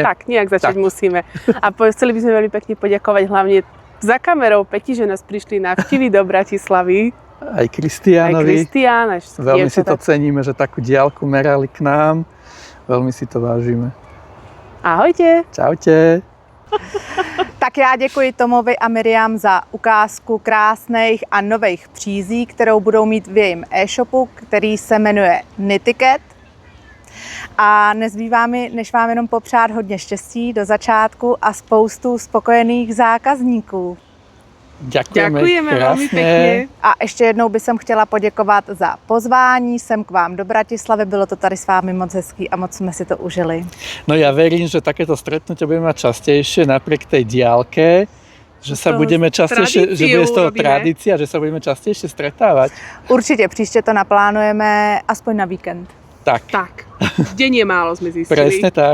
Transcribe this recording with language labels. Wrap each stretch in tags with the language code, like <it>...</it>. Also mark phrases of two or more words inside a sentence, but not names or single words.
<sk>Tak, nejak začať musíme. A chceli by sme veľmi pekne poďakovať hlavne za kamerou Peti, že nás prišli navštíviť do Bratislavy. Aj Kristiánovi. Veľmi si to ceníme, že takú diaľku merali k nám. Veľmi si to vážime. Ahojte. Čaute.</sk> <cs>Tak já děkuji Tomovi a Miriam za ukázku krásných a nových přízí, kterou budou mít v jejím e-shopu, který se jmenuje Knitiket. A nezbývá mi, než vám jenom popřát hodně štěstí do začátku a spoustu spokojených zákazníků.</cs> <sk>Ďakujeme veľmi pekne.</sk> <cs>A ještě jednou bych chtěla poděkovat za pozvání sem k vám do Bratislavy. Bylo to tady s vámi moc hezký a moc jsme si to užili.</cs> <sk>No ja verím, že takéto stretnutie budeme mať častejšie napriek tej diaľke, že sa budeme častejšie, že bude z toho tradícia, že sa budeme častejšie stretávať.</sk> <cs>Určitě příště to naplánujeme aspoň na víkend.</cs> <sk>Tak, deň je málo, sme zistili.</sk>